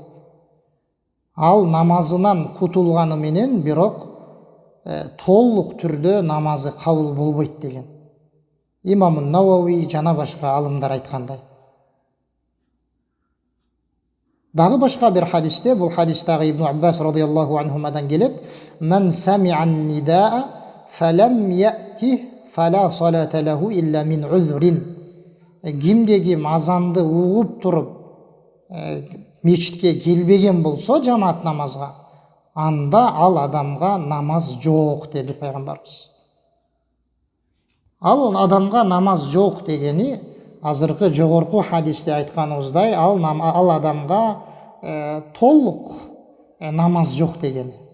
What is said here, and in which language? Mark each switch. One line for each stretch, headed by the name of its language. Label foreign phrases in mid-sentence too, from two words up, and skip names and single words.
Kyrgyz: Ал намазынан кутулганы менен, бирок толук түрдө намазы кабыл болбойт деген. Имам Науави жана башка алымдар айткандай. Дагы башка бир хадисте, бул хадистагы Ибн Аббас
Arabic: رضي الله عنهما
Kyrgyz: келет:
Arabic: "من سمع النداء فلم يأت فلا صلاة له إلا من عذر."
Kyrgyz: Кимде-ким азанды угуп туруп мечитке келбеген болсо жамаат намазга, анда ал адамга намаз жок деди пайгамбарыбыз. Ал адамга намаз жок дегени, азыркы жогорку хадисте айтканыбыздай, ал адамга толук намаз жок дегени.